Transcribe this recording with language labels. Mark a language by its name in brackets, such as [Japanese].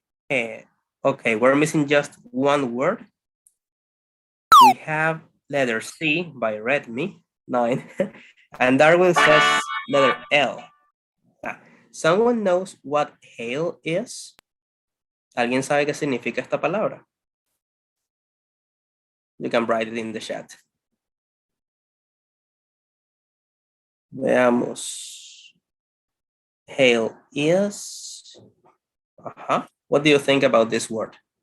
[English] Okay, we're missing just one word. We have letter C by Redmi, 9. And Darwin says letter L. Someone knows what hail is? [Spanish] ¿Alguien sabe qué significa esta palabra? [English] You can write it in the chat. [Spanish] Veamos. [English] Hail is. What do you think about this word?